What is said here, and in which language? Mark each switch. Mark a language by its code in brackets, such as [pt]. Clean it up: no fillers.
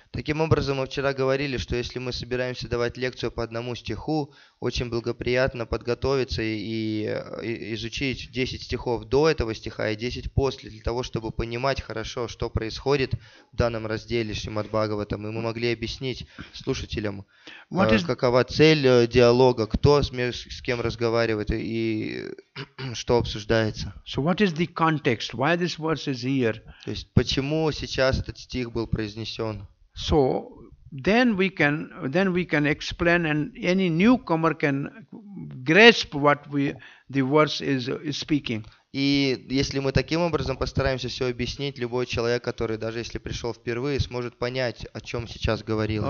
[ru] Таким образом, мы вчера говорили, что если мы собираемся давать лекцию по одному стиху, очень благоприятно подготовиться и изучить 10 стихов до этого стиха и 10 после, для того, чтобы понимать хорошо, что происходит в данном разделе Шримад-Бхагаватам, и мы могли объяснить слушателям, какова цель диалога, кто с кем разговаривает и что обсуждается. [en] So what is the context? Why this verse is here? [ru] То есть, почему сейчас этот стих был произнесен? [en] So then we can explain, and any newcomer can grasp what the verse is speaking. [ru] И если мы таким образом постараемся все объяснить, любой человек, который даже если пришел впервые, сможет понять, о чем сейчас говорилось.